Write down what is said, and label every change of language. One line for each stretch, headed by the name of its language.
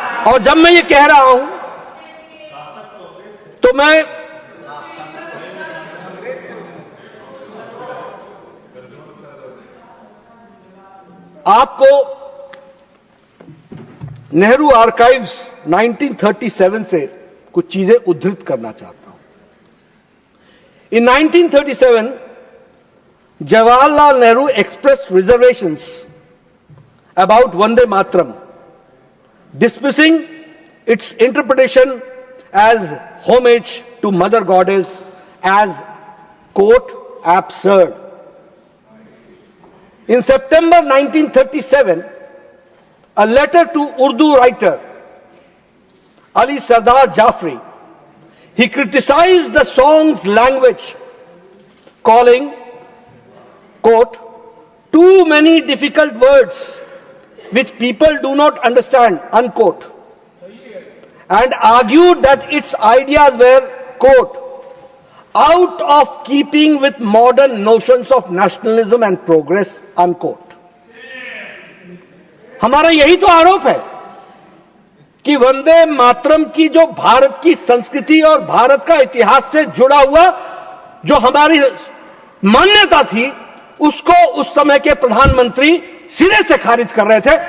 Hindi: और जब मैं ये कह रहा हूं तो मैं आपको नेहरू आर्काइव्स 1937 से कुछ चीजें उद्धृत करना चाहता हूं।
English: In 1937 Jawaharlal Nehru expressed reservations about Vande Mataram, dismissing its interpretation as homage to Mother Goddess as, quote, absurd. In September 1937, a letter to Urdu writer Ali Sardar Jafri, he criticized the song's language, calling, quote, too many difficult words which people do not understand, unquote, and argued that its ideas were, quote, out of keeping with modern notions of nationalism and progress, unquote.
Hindi: हमारा यही तो आरोप है कि वंदे मातरम की जो भारत की संस्कृति और भारत का इतिहास से जुड़ा हुआ जो हमारी मान्यता थी, उसको उस समय के प्रधानमंत्री सिरे से खारिज कर रहे थे।